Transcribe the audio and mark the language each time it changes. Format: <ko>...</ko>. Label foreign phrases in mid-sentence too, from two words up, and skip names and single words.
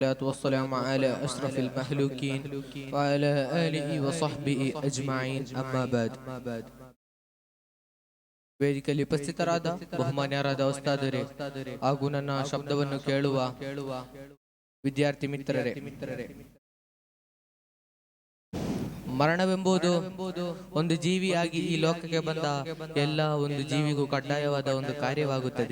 <ar>والصلاة والسلام على أشرف المخلوقين وعلى آله وصحبه أجمعين أما بعد.</ar> <kn>ವೇದಿಕೆಯಲ್ಲಿ ಉಪಸ್ಥಿತರಾದ ಬಹುಮಾನ್ಯರಾದ ಉಸ್ತಾದರೇ ಹಾಗೂ ನನ್ನ ಶಬ್ದವನ್ನು ಕೇಳುವ ವಿದ್ಯಾರ್ಥಿ ಮಿತ್ರರೇ, ಮರಣವೆಂಬುದು ಒಂದು ಜೀವಿಯಾಗಿ ಈ ಲೋಕಕ್ಕೆ ಬಂದ ಎಲ್ಲ ಒಂದು ಜೀವಿಗೂ ಕಡ್ಡಾಯವಾದ ಒಂದು ಕಾರ್ಯವಾಗುತ್ತದೆ.</kn>